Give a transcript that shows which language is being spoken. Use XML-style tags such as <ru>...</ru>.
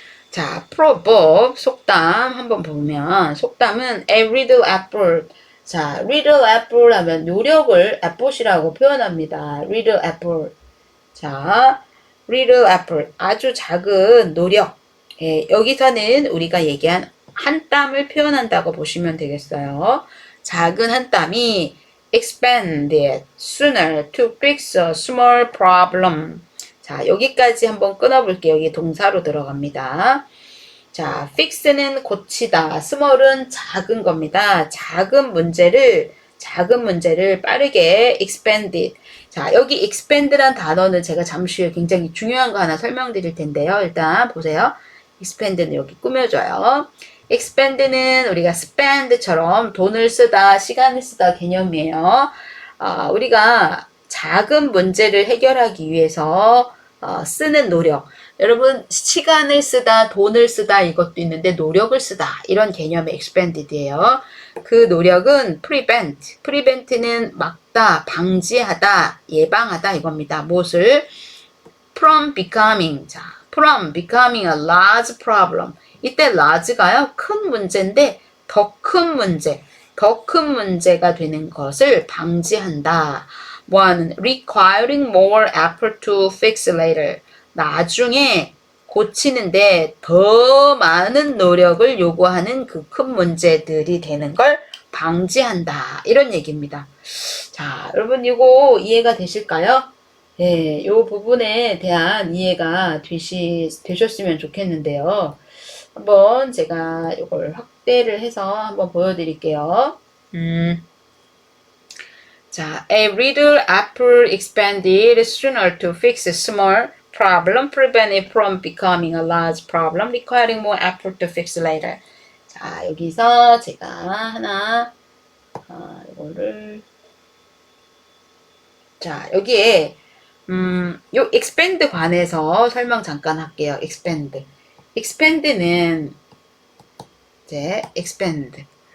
<ko>자, proverb 속담 한번 보면 속담은</ko> <en>a little effort.</en> <ko>자,</ko> <en>little effort</en> <ko>하면 노력을 effort이라고 표현합니다. little effort. 자,</ko> <en>little effort</en> <ko>아주 작은 노력. 예, 여기서는 우리가 얘기한 한 땀을 표현한다고 보시면 되겠어요. 작은 한 땀이</ko> <en>expanded sooner to fix a small problem.</en> <ko>자, 여기까지 한번 끊어볼게요. 여기 동사로 들어갑니다. 자, fix는 고치다, small은 작은 겁니다. 작은 문제를 빠르게 expanded. 자, 여기 expand란 단어는 제가 잠시 후에 굉장히 중요한 거 하나 설명드릴 텐데요. 일단 보세요. expand는 여기 꾸며줘요. expand는 우리가 spend처럼 돈을 쓰다, 시간을 쓰다 개념이에요. 우리가 작은 문제를 해결하기 위해서 쓰는 노력. 여러분 시간을 쓰다, 돈을 쓰다 이것도 있는데 노력을 쓰다 이런 개념의 expanded예요. 그 노력은 prevent는 막다, 방지하다, 예방하다 이겁니다. 무엇을?</ko> <en>from becoming. 자, from becoming a large problem.</en> <ko>이때 large가요, 큰 문제인데 더 큰 문제가 되는 것을 방지한다. 뭐하는?</ko> <en>requiring more effort to fix later.</en> <ko>나중에 고치는데 더 많은 노력을 요구하는 그 큰 문제들이 되는 걸 방지한다. 이런 얘기입니다. 자, 여러분 이거 이해가 되실까요? 네, 요 부분에 대한 이해가 되셨으면 좋겠는데요. 한번 제가 이걸 확대를 해서 한번 보여드릴게요.</ko> <en>자, a little effort expanded sooner to fix a small problem, prevent it from becoming a large problem, requiring more effort to fix later.</en> <ko>자, 여기서 제가 하나, 이거를, 자, 여기에, 요 expand 관해서 설명 잠깐 할게요. expand는, 이제, expand.</ko>